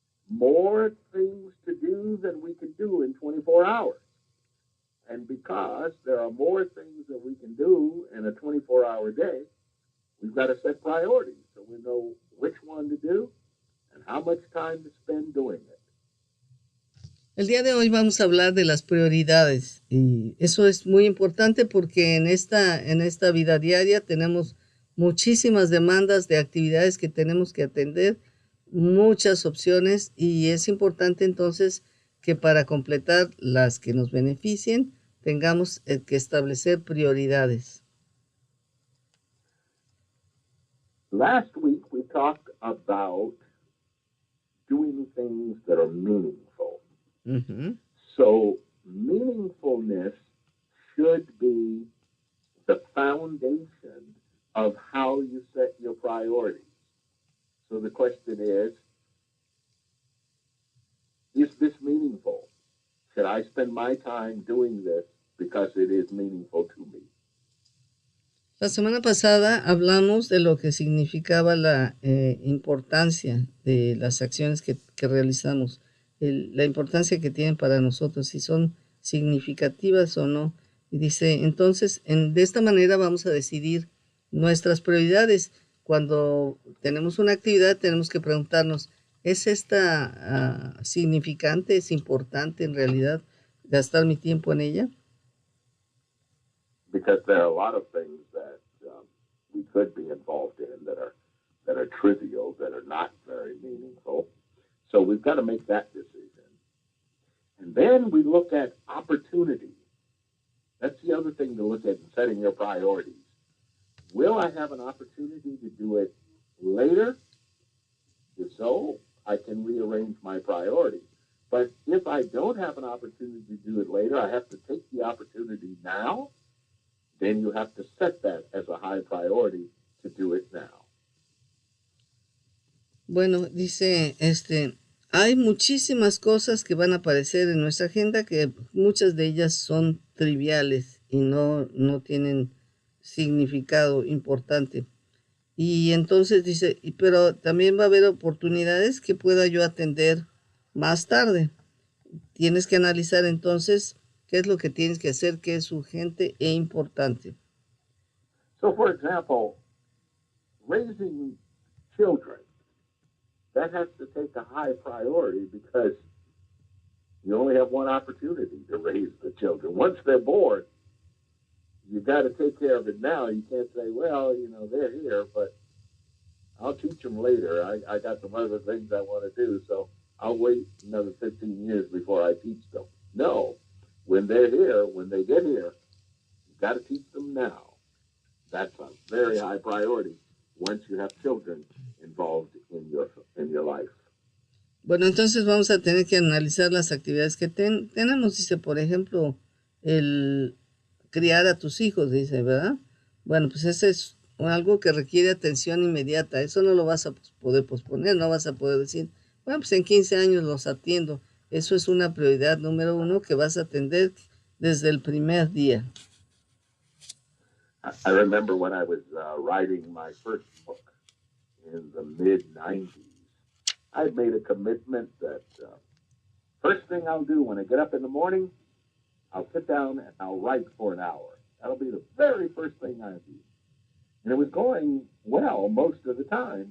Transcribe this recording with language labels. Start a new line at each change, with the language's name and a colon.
English: More things to do than we can do in 24 hours. And because there are more things that we can do in a 24-hour day, we've got to set priorities so we know which one to do and how much time to spend doing it.
Spanish: El día de hoy vamos a hablar de las prioridades y eso es muy importante porque en esta vida diaria tenemos muchísimas demandas de actividades que tenemos que atender, muchas opciones y es importante entonces que para completar las que nos beneficien tengamos que establecer prioridades.
English: Last week we talked about doing things that are meaningful. Mm-hmm. So meaningfulness should be the foundation of how you set your priorities. So the question is this meaningful? Should I spend my time doing this because it is meaningful to me?
Spanish: La semana pasada hablamos de lo que significaba la importancia de las acciones que realizamos, la importancia que tienen para nosotros, si son significativas o no. Y dice, entonces, de esta manera vamos a decidir nuestras prioridades. Cuando tenemos una actividad, tenemos que preguntarnos, ¿es esta significante, es importante en realidad gastar mi tiempo en ella?
English: Because there are a lot of things that we could be involved in that are trivial, that are not very meaningful. So we've got to make that decision. And then we look at opportunity. That's the other thing to look at in setting your priorities. Will I have an opportunity to do it later? If so, I can rearrange my priorities. But if I don't have an opportunity to do it later, I have to take the opportunity now. Then you have to set that as a high priority to do it now.
Spanish: Bueno, dice, hay muchísimas cosas que van a aparecer en nuestra agenda que muchas de ellas son triviales y no tienen significado importante. Y entonces dice, pero también va a haber oportunidades que pueda yo atender más tarde. Tienes que analizar entonces qué es lo que tienes que hacer, qué es urgente e importante.
English: So, for example, raising children, that has to take a high priority because you only have one opportunity to raise the children. Once they're born, you got to take care of it now. You can't say, well, they're here, but I'll teach them later. I got some other things I want to do, so I'll wait another 15 years before I teach them. No. When they're here, when they get here, you've got to teach them now. That's a very high priority once you have children involved in your life.
Spanish: Bueno, entonces vamos a tener que analizar las actividades que tenemos. Dice, por ejemplo, el criar a tus hijos, dice, ¿verdad? Bueno, pues ese es algo que requiere atención inmediata. Eso no lo vas a poder posponer, no vas a poder decir, bueno, pues en 15 años los atiendo. Eso es una prioridad número 1 que vas a atender desde el primer día.
English: I remember when I was writing my first book in the mid-90s, I made a commitment that First thing I'll do when I get up in the morning, I'll sit down and I'll write for an hour. That'll be the very first thing I do. And it was going well most of the time.